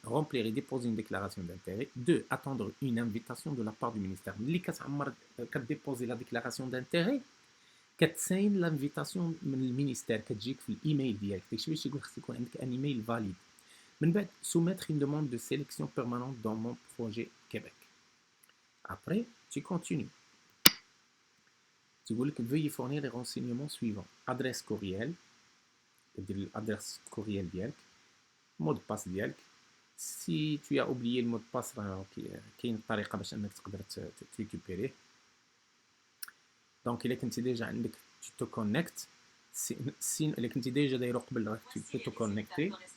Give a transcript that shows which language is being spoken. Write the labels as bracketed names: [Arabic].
[French] Remplir et déposer une déclaration d'intérêt. 2. Attendre une invitation de la part du ministère. Quand tu déposes la déclaration d'intérêt, tu signes l'invitation du ministère qui [Arabic] تجيك في [French] l'email [Arabic] ديالك. داكشي باش يقول خصك يكون عندك [French] un email valide. [Arabic] من بعد, [French] soumettre une demande de sélection permanente dans mon projet Québec. Après, tu continues. Tu dis que veuillez fournir les renseignements suivants. Adresse courriel. L'adresse courriel [Arabic] ديالك. [French] mot de passe ديالك. Si tu as oublié le mot de passe [Arabic] راه كاين طريقه باش انك تقدر تريكوبيريه. دونك الا كنتي ديجا عندك [French] tu te connectes si [Arabic] الا كنتي ديجا دايرو قبل راه [French] tu peux te connecter.